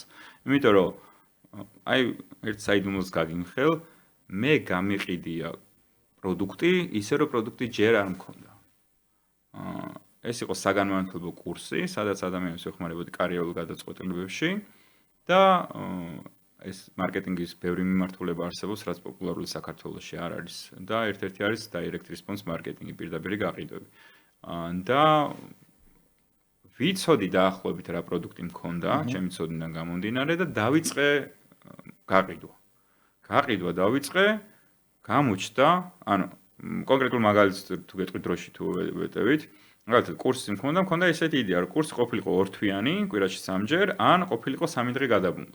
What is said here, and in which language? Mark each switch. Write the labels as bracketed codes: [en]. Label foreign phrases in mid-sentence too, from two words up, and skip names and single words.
[ka] იმიტომ რომ აი ერთ საიდუმლოს გაგიმხელ, მე გამიყიდია პროდუქტი, ისე რომ პროდუქტი ჯერ არ მქონდა. ეს იყო საგანმანათლებლო კურსი, სადაც ადამიანებს ეხმარებოდი კარიერულ გადაწყვეტილებებში და ეს მარკეტინგის ბევრი მიმართულება არსებობს, რაც პოპულარული საქართველოში არ არის და ერთ-ერთი არის [en] direct response marketing, [ka] პირდაპირი გაყიდვები. და ვიცოდი დაახლოებით რა პროდუქტი მქონდა, ჩემი ცოდნიდან გამომდინარე და დავიწყე გაყიდვა. გაყიდვა დავიწყე, გამოჩნდა, ანუ კონკრეტულ მაგალითს თუ გეტყვით დროში თუ ვეტევით, მაგალითად კურსი მქონდა ესეთი იდეა, რომ კურსი ყოფილიყო 2 თვიანი, კვირაში 3-ჯერ, ან ყოფილიყო 3 დღე გადაბმულად.